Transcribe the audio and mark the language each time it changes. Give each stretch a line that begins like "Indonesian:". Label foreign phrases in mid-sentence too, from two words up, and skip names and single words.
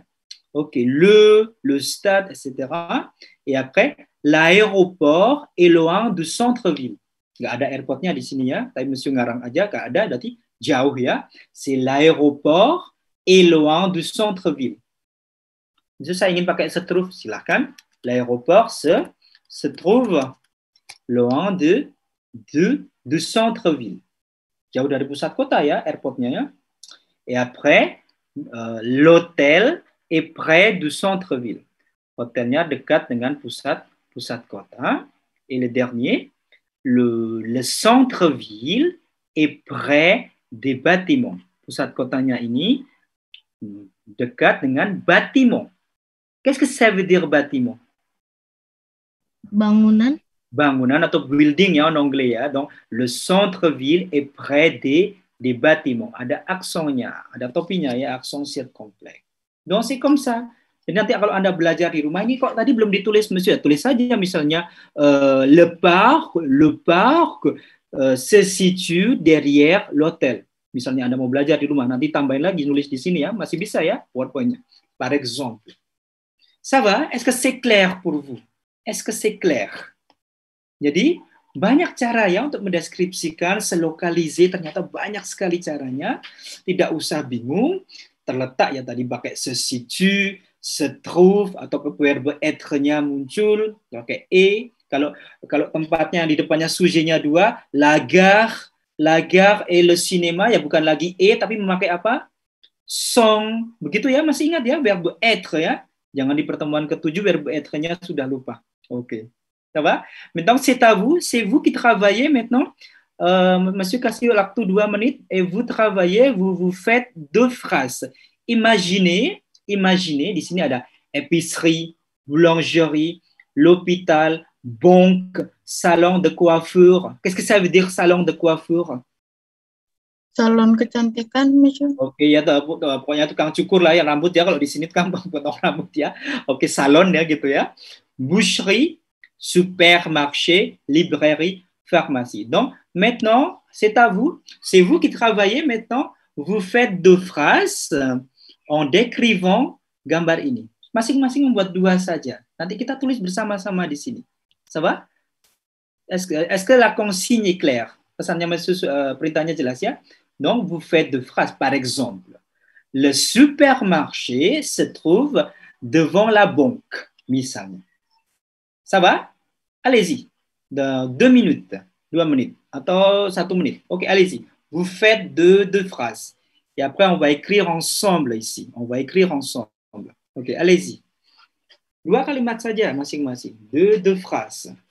Indonesian: Oke,
French: le stade, etc. Et après, l'aéroport est loin du centre-ville.
Indonesian: Nggak ada airportnya di sini ya. Tapi Monsieur ngarang aja, nggak ada, berarti jauh ya.
French: C'est l'aéroport est loin du centre-ville.
Indonesian: Jadi saya ingin pakai
French: se trouve,
Indonesian: silahkan.
French: L'aéroport se trouve loin du centre-ville.
Indonesian: Jauh dari pusat kota ya, airportnya ya.
French: Et après, l'hôtel est près du centre-ville.
Indonesian: Hotelnya dekat dengan pusat kota.
French: Et le dernier, le centre-ville est près des bâtiments.
Indonesian: Pusat kotanya ini dekat dengan bâtiment.
French: Qu'est-ce que ça veut dire bâtiment?
Indonesian: Bangunan. Bangunan atau building ya
French: en anglais
Indonesian: ya.
French: Donc le centre-ville est près des bâtiments.
Indonesian: Ada aksonnya, ada topinya ya, akson circonflexe.
French: Donc c'est comme ça.
Indonesian: Jadi nanti kalau Anda belajar di rumah ini kok tadi belum ditulis monsieur, tulis saja misalnya
French: le parc se situe derrière l'hôtel.
Indonesian: Misalnya Anda mau belajar di rumah, nanti tambahin lagi nulis di sini ya, masih bisa ya PowerPoint-nya.
French: Par exemple. Ça va? Est-ce que c'est clair pour vous? Est-ce que c'est clair?
Indonesian: Jadi banyak cara ya untuk mendeskripsikan, selokalize, ternyata banyak sekali caranya. Tidak usah bingung, terletak ya tadi pakai
French: se situe, se trouve,
Indonesian: atau
French: verbe être-
Indonesian: nya muncul, pakai e. Kalau tempatnya di depannya sujet-nya dua,
French: la gare et le cinéma,
Indonesian: ya bukan lagi e, tapi memakai apa? Sont. Begitu ya, masih ingat ya,
French: verbe être
Indonesian: ya. Jangan di pertemuan ke-7
French: verbe être-
Indonesian: nya sudah lupa. Oke.
French: Ça va? Maintenant, c'est à vous. C'est vous qui travaillez maintenant.
Indonesian: Monsieur kasih waktu 2 menit.
French: Et vous travaillez, vous faites 2 phrases. Imaginez,
Indonesian: di sini ada
French: épicerie, boulangerie, l'hôpital, banque, salon de coiffure. Qu'est-ce que ça veut dire salon de coiffure?
Indonesian: Salon kecantikan, Monsieur. Oke, ya pokoknya tukang cukur lah ya rambut ya. Kalau di sini tukang potong rambut ya. Oke, salon ya gitu ya.
French: Boucherie, supermarché, librairie, pharmacie. Donc, maintenant, c'est à vous. C'est vous qui travaillez maintenant. Vous faites 2 phrases en décrivant
Indonesian: gambar ini. Masing-masing membuat 2 saja. Nanti kita tulis bersama-sama di sini.
French: Ça va? Est-ce que la consigne est claire?
Indonesian: Pesannya perintahnya jelas ya?
French: Donc, vous faites 2 phrases. Par exemple, le supermarché se trouve devant la banque. Misalnya. Ça va? Allez-y. Dans 2 minutes.
Indonesian: 2 menit. Atau 1 menit.
French: Ok, allez-y. Vous faites 2 phrases. Et après, on va écrire ensemble ici. On va écrire ensemble. Ok, allez-y.
Indonesian: 2 kalimat saja masing-masing.
French: 2 phrases.